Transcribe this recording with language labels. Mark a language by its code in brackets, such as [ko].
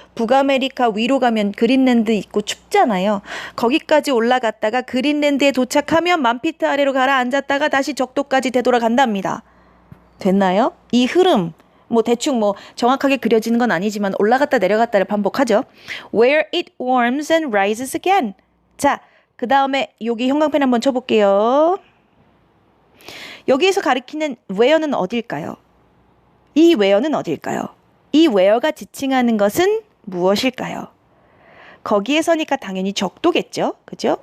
[ko] 북아메리카 위로 가면 그린랜드 있고 춥잖아요. 거기까지 올라갔다가 그린랜드에 도착하면 만피트 아래로 가라앉았다가 다시 적도까지 되돌아간답니다. 됐나요? 이 흐름 뭐 대충 뭐 정확하게 그려지는 건 아니지만 올라갔다 내려갔다를 반복하죠. [en] Where it warms and rises again. [ko] 자, 그 다음에 여기 형광펜 한번 쳐볼게요. 여기에서 가리키는 where는 어딜까요? 이 where는 어딜까요? 이 where가 지칭하는 것은 무엇일까요? 거기에서니까 당연히 적도겠죠. 그죠?